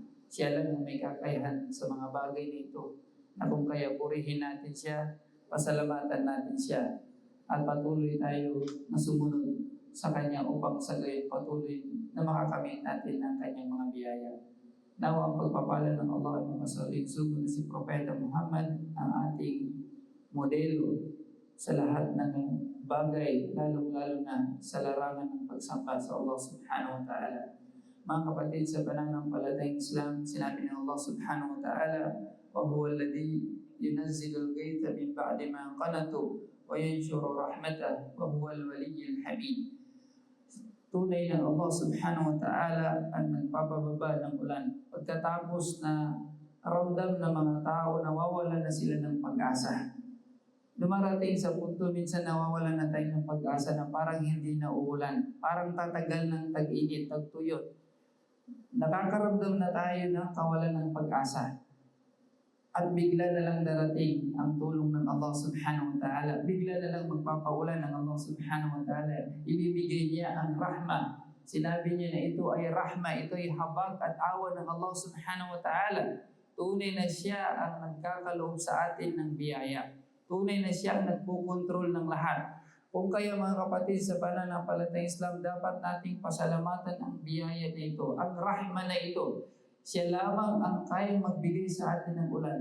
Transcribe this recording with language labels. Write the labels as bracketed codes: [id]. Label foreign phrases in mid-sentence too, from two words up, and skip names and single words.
[tl] Siya lang ang may kakayahan sa mga bagay na ito. Na kung kaya purihin natin siya, pasalamatan natin siya, at patuloy tayo na sumunod sa Kanya upang sa gayon patuloy na makakamit natin ang Kanyang mga biyaya. Nawa ang pagpapala ng Allah ay masaling sugo na si Propeta Muhammad, ang ating modelo sa lahat ng bagay, lalong-lalo na sa larangan ng pagsamba sa Allah [ar] سبحانه وتعالى. [tl] Mga kapatid, sa pananampalatayang Islam, sinabi ng Allah subhanahu wa ta'ala, [ar] وهو الذي ينزل الغيث من بعد ما قنطوا وينشر رحمته وهو الولي الحميد. [tl] Tunay na Allah [ar] سبحانه وتعالى [tl] ang nagpapababa ng ulan. Pagkatapos na ramdam ng mga tao, nawawala na sila ng pag-asa. Dumarating sa punto, minsan nawawala na tayo ng pag-asa na parang hindi na uulan. Parang tatagal ng tag-init, tagtuyot. Nakakaramdam na tayo ng kawalan ng pag-asa. At bigla na lang darating ang tulong ng Allah [ar] سبحانه وتعالى. [tl] Bigla na lang magpapaulan ng Allah [ar] سبحانه وتعالى. [tl] Ibibigay niya ang rahma. Sinabi niya na ito ay rahma, ito ay habag at awa ng Allah [ar] سبحانه وتعالى. [tl] Tunay na siya ang nagkakaloob sa atin ng biyaya. Tunay na siya ang nagpukontrol ng lahat. Kung kaya mga kapatid, sa pananampalatayang Islam, dapat nating pasalamatan ang biyaya na ito, ang rahma na ito. Siya lamang ang kayang magbigay sa atin ng ulan.